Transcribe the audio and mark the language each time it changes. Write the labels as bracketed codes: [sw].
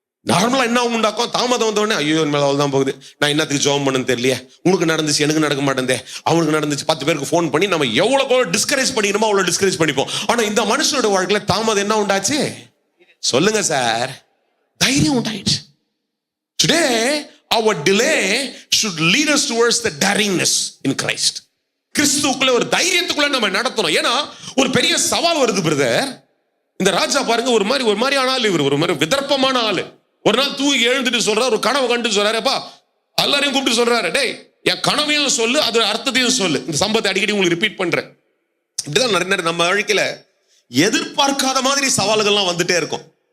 [ta] நார்மலா என்ன உண்டாக்கும், தாமதம் வந்தோடனே ஐயோ மேல தான் போகுது, நான் என்னத்துக்கு ஜோம் பண்ணு தெரியலையே, உனக்கு நடந்துச்சு எனக்கு நடக்க மாட்டேன், அவனுக்கு நடந்துச்சு, 10 பேருக்கு ஃபோன் பண்ணி நம்ம எவ்வளவு டிஸ்கரேஜ் பண்ணிக்கணுமோ அவ்வளவு டிஸ்கரேஜ் பண்ணிப்போம். ஆனா இந்த மனுஷனோட வாழ்க்கையில தாமதம் என்ன உண்டாச்சு? சொல்லுங்க சார், தைரியம் உண்டாயிடுச்சு. [en] Today our delay should lead us towards the daringness in Christ. [ta] கிறிஸ்துவுக்குள்ள ஒரு தைரியத்துக்குள்ள நம்ம நடத்தணும். ஏன்னா ஒரு பெரிய சவால் வருது பிரதர். இந்த ராஜா பாருங்க, ஒரு மாதிரி ஆனாலும் இவர் ஒரு மாதிரி விதர்ப்பமான ஆளு. ஒரு நாள் தூங்கி எழுந்துட்டு சொல்றாரு, ஒரு கனவு கண்டு சொல்றாருப்பா, எல்லாரையும் கூப்பிட்டு சொல்றாரு, டேய் என் கனவையும் சொல்லு, அதோட அர்த்தத்தையும் சொல்லு. இந்த சம்பவத்தை அடிக்கடி உங்களுக்கு ரிப்பீட் பண்றேன். இப்படிதான் நிறைய நம்ம வாழ்க்கையில எதிர்பார்க்காத மாதிரி சவால்கள்லாம் வந்துட்டே இருக்கும்.